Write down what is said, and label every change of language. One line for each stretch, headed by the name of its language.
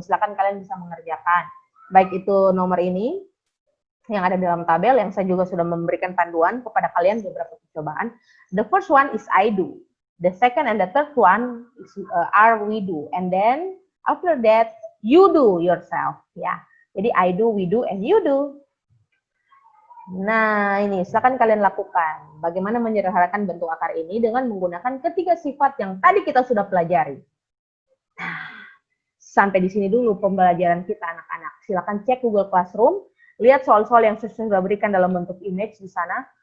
Indonesian: Silakan kalian bisa mengerjakan. Baik itu nomor ini, yang ada dalam tabel, yang saya juga sudah memberikan panduan kepada kalian beberapa percobaan.
English: The first one is I do. The second and the third one is, are we do. And then after that, you do yourself,
Indonesian: ya.
English: Jadi I do, we do, and you do.
Indonesian: Nah, ini silakan kalian lakukan. Bagaimana menyederhanakan bentuk akar ini dengan menggunakan ketiga sifat yang tadi kita sudah pelajari. Nah, sampai di sini dulu pembelajaran kita anak-anak. Silakan cek Google Classroom, lihat soal-soal yang saya sudah berikan dalam bentuk image di sana.